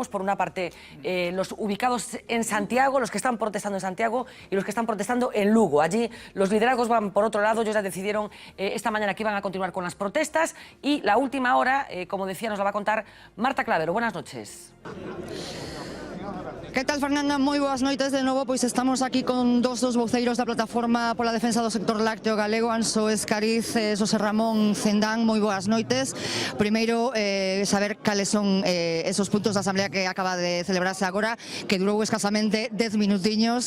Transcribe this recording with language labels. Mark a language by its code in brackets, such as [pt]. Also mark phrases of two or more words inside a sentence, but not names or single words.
[es] Por una parte, los ubicados en Santiago, los que están protestando en Santiago y los que están protestando en Lugo. Allí los liderazgos van por otro lado. Ellos ya decidieron esta mañana que iban a continuar con las protestas. Y la última hora, como decía, nos la va a contar Marta Clavero. Buenas noches. Que tal, [gl] Fernanda? Moi boas noites de novo. Pois estamos aquí con dos voceiros da Plataforma pola Defensa do Sector Lácteo Galego, Anxo Escariz e Xosé Ramón Cendán. Moi boas noites. Primeiro, saber cales son esos puntos da Asamblea que acaba de celebrarse agora, que durou escasamente 10 minutiños.